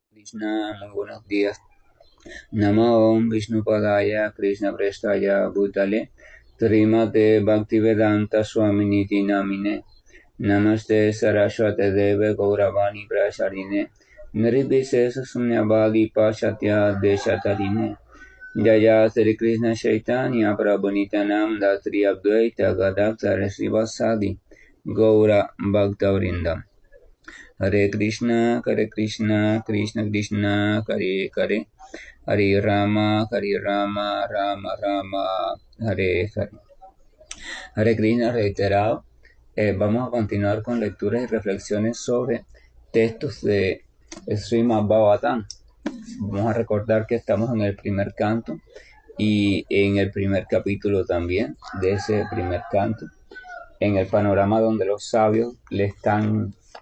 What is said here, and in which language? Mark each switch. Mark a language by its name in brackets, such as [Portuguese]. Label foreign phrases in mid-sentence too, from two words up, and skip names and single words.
[Spanish] Krishna, muy buenos días. [Sanskrit] Namo Om Vishnu Padaya Krishna Prestaya Bhutale Trimate Bhaktivedanta Swaminiti Namine Namaste Saraswate Deve Gauravani Prasarine Nirvishesha Sunyavadi Pashatya Deshatarine Jaya Sri Krishna Chaitanya Prabhu Nityananda Sri Advaita Gadadhara Srivasadi Gaura Bhaktavrindam Hare Krishna, Krishna Krishna, Hare Hare, Hare Rama, Rama Rama, Hare Hare. [Spanish] Hare Krishna reiterado. Vamos a continuar con lecturas y reflexiones sobre textos de Srimad Bhagavatam. Vamos a recordar que estamos en el primer canto y en el primer capítulo también de ese primer canto, en el panorama donde los sabios le están